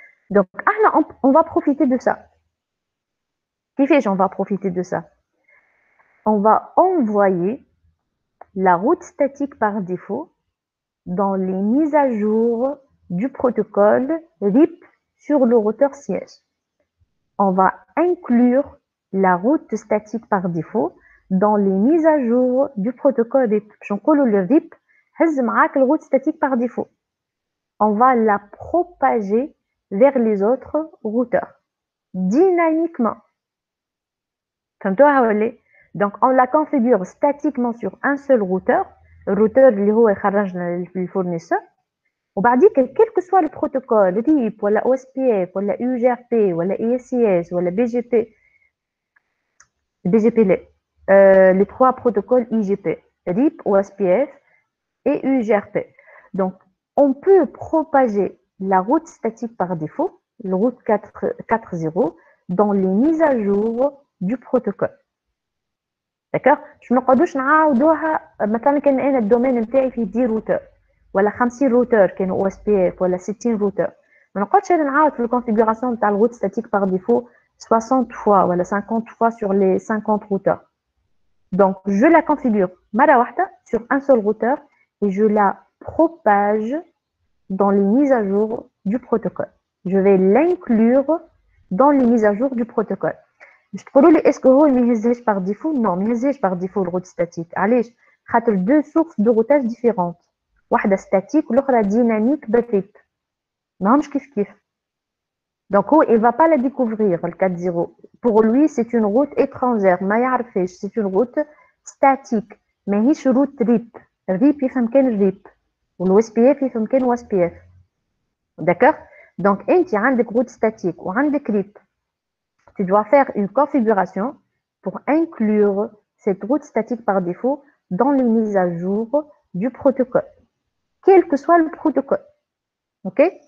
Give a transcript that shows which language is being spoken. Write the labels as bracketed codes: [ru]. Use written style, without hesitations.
[fr] donc on va profiter de ça [ar] كيفاش [fr] on va profiter de ça on va envoyer la route statique par défaut dans les mises à jour du protocole RIP sur le routeur siège. On va inclure la route statique par défaut dans les mises à jour du protocole RIP. Je vais le RIP, la route statique par défaut. On va la propager vers les autres routeurs dynamiquement. Donc on la configure statiquement sur un seul routeur, le routeur [ar] اللي هو يخرج للفورنيسور وبعديك [fr] quel que soit le protocole RIP ولا OSPF ولا UGRP ولا ESCS ولا BGP les trois protocoles IGP RIP OSPF et UGRP donc on peut propager la route statique par défaut le route 4.0 dans les mises à jour du protocole [ar] داكوغ باش ما نقعدوش نعاودوها مثلا كان انا الدومين نتاعي فيه 10 روتور ولا 50 روتور كانوا او اس بي اف ولا 60 روتور ما نقعدش انا نعاود في الكونفيغوراسيون تاع الروت ستاتيك باغ ديفو 60 fois ولا 50 [fr] fois sur les 50 routeurs. Donc je la configure [ar] mara wahda [fr] sur un seul routeur et je la propage dans les mises à jour du protocole. Je vais l'inclure dans les mises à jour du protocole. Je te dis, est-ce que [ar] هو ما يهزهاش [fr] par défaut? Non, [ar] ما يهزهاش [fr] par défaut le route statique. [ar] علاش؟ خاطر [fr] deux sources de routage différentes. [ar] واحدة statique والأخرى dynamique بالريب. ماهمش كيف. [fr] Donc il va pas la découvrir le 4.0. Pour lui, c'est une route étrangère. [ar] ما يعرفهاش. [fr] C'est une route statique. [ar] ماهيش [fr] route RIP. [ar] RIP يفهم كان RIP. والو اس بي اف يفهم كان او اس بي اف. [fr] D'accord? Donc [ar] انت عندك [fr] route statique [ar] وعندك [fr] RIP. Tu dois faire une configuration pour inclure cette route statique par défaut dans les mises à jour du protocole, quel que soit le protocole. Ok?